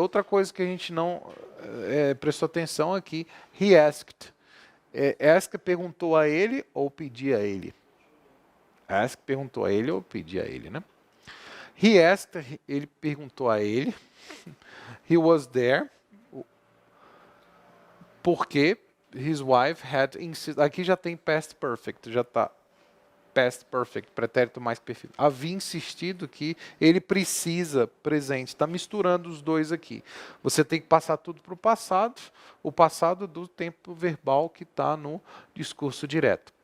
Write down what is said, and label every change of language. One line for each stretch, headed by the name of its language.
Portuguese: Outra coisa que a gente não prestou atenção aqui,
English: he asked.
Portuguese: Ask perguntou a ele ou pedia a ele? Ask perguntou a ele ou pedia a ele, né?
English: He asked,
Portuguese: ele perguntou a ele.
English: He was there.
Portuguese: Porque
English: his wife had insisted.
Portuguese: Aqui já tem past perfect, já está past perfect, pretérito mais perfeito. Havia insistido que ele precisa presente. Está misturando os dois aqui. Você tem que passar tudo para o passado do tempo verbal que está no discurso direto.